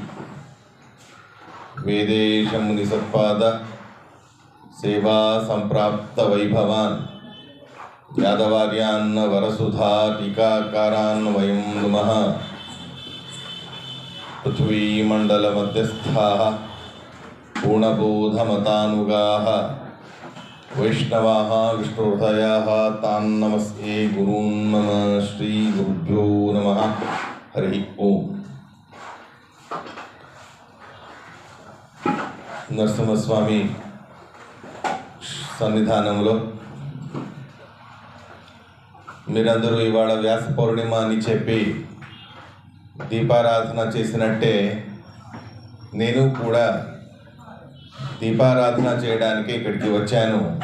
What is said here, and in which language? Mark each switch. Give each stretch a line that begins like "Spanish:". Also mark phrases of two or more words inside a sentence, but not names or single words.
Sanskrit: वेदेशमुनिसत्पाद सेवा सम्प्राप्तवैभवान् यादवार्यान् वरसुधा टीकाकारान् वयं नुमः पृथ्वीमण्डलमध्यस्थाः पूर्णबोधमतानुगाः वैष्णवाः विष्णुहृदयाः तान् नमस्ये गुरून् नमः श्रीगुरुभ्यो नमः हरि ओम्।
Telugu: నరసింహస్వామి సన్నిధానంలో మీరందరూ ఇవాళ వ్యాస పౌర్ణిమ అని చెప్పి దీపారాధన చేసినట్టే నేను కూడా దీపారాధన చేయడానికి ఇక్కడికి వచ్చాను.